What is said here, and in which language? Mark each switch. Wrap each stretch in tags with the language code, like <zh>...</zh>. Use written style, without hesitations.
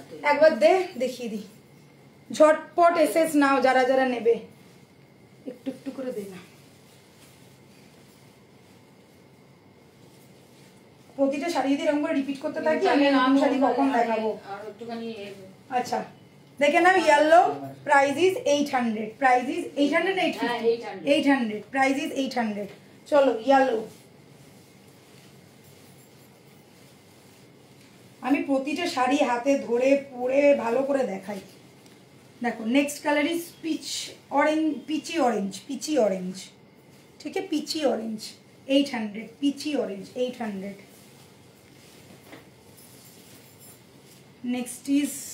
<bn>একবার দেখিয়ে দি, ঝটপট এসএস নাও যারা যারা নেবে, একটু একটু করে দে না। প্রতিটা শাড়ি যদি এরকম করে রিপিট করতে থাকি, আমি নাম শাড়ি কখন দেখাবো? আর একটুখানি আচ্ছা দেখে নাও,</bn> <en>Yellow price is 800, price is 800 না 800, price is 800।</en> <bn>চলো येलो, আমি প্রতিটা শাড়ি হাতে ধরে পরে ভালো করে দেখাই।</bn> <en>দেখো next colour is peach orange, peachy orange, peachy orange,</en> <hi>ठीक है,</hi> <en>Peachy orange 800, peachy orange 800। Next is</en>